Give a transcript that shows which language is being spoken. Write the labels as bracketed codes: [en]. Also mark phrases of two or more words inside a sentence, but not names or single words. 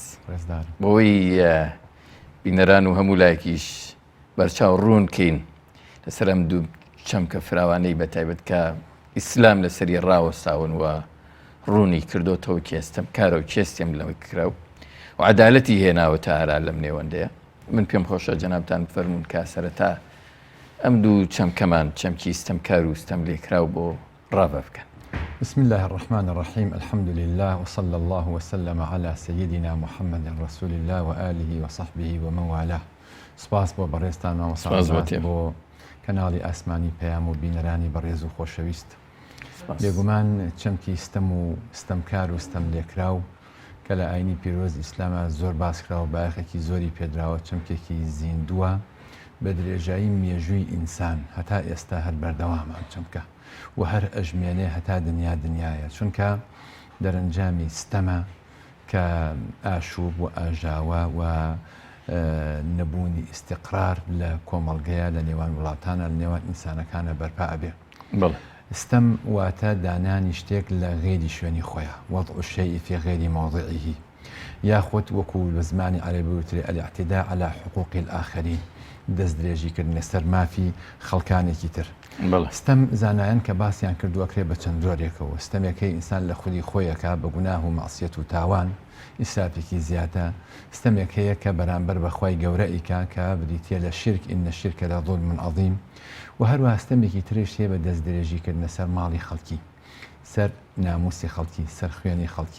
[ckb] بەوەی بینەران و هەموو لایەکیش بەرچاو ڕوون کەین لەسەر ئەم دوو چەمکە فراوانەی بەتایبەت کە ئیسلام لەسەری ڕاوەستاون و ڕوونی کردوتەوە کێستەمکارە و کێستیم لەوەی کراو و عەدالەتی هێناوەتە هەرا لەم نێوەندەیە. من پێم خۆشە جەنابتان بفەرمون کە سەرەتا ئەم دوو چەمکەمان چەمکی ستەمکار و ستەملێکراو بۆ ڕابە بکەن. [ar] بسم الله الرحمن الرحيم الحمد لله وصلى الله وسلم على سيدنا محمد رسول الله وآله وصحبه ومن والاه. [ckb] سپاس بۆ بەڕێزتان مامۆستا بۆ کەناڵی ئاسمانی پەیام و بینەرانی بەڕێز و خۆشەویست. بێگومان چەمکی ستەم و ستەمکار و ستەملێکراو کە لە ئاینی پیرۆز ئیسلامە زۆر باسکراوە بایەخێکی زۆری پێدراوە چەمکێکی زیندووە بە درێژایی مێژووی ئینسان هەتا ئێستا هەر بەردەوامە ئەم چەمکە و هەر ئەژمێنێ هەتا دنیایە چونکە دەرەنجامی ستەمە کە ئاشوب و ئاژاوە و نەبوونی ئیستیقرار لە کۆمەڵگەیە لە نێوان وڵاتانە لە نێوان ئینسانەکانە بەرپا ئەبێ. ستەم واتە دانانی شتێک لە غێری شوێنی خۆیە [ar] وەضع الشيء في غير موضعه [ckb] یاخود وەکو بە زمانی عەرەبی وترێ [ar] الاعتداء على حقوق الآخرين [ckb] دەست درێژیکردنە سەر مافی خەڵکانێکی تر. ستەم زانایان کە باسییان کردووەکرێ بە چەند جۆرێکەوە ستەمەکەی ئینسان لە خودی خۆیەکە بە گوناه و مەعسیەت و تاوان ئیسرافێکی زیاتە ستەمێک هەیە کە بەرامبەر بەخوای گەورەیکا کە بریتە لە شرک [ar] ئین الشرک لظلم عظیم [ckb] و هەروە ستەمێکی ترش هەیە بە دەست درێژیکردنە سەر ماڵی خەڵکی سەر ناموسی خەڵکی سەر خوێنی خەڵکی.